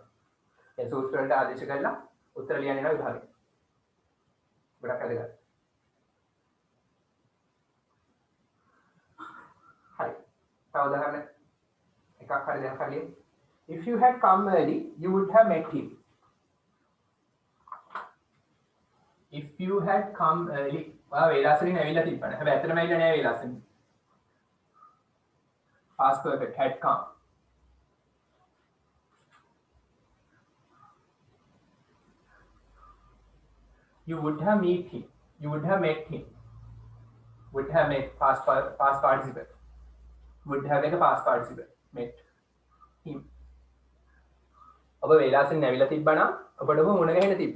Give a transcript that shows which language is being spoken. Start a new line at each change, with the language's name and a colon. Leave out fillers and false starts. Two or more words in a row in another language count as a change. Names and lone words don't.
Sinhala: දැන් සූත්‍ර වලට ආදේශ කරලා උත්තර ලියන්න යනවා විභාගෙ. ගොඩක් වැදගත්. හරි. තව උදාහරණ එකක් හරි දැන් හරිය.
English: If you had come early, you would have met him. If you had come early.
Sinhala: ඔයා වේලාසලින් ඇවිල්ලා තිබ්බනේ. හැබැයි ඇත්තටම ඇවිල්ලා නෑ වේලාසලින්.
English: Past perfect had come. You would have met him. You would have met him. Would have met past participle. Would have like a past participle. Met him.
Sinhala: ඔබ වේලාසෙන් ඇවිල්ලා තිබ්බනම් ඔබට ඔබ මුණ ගැහෙන්න තිබ්බා.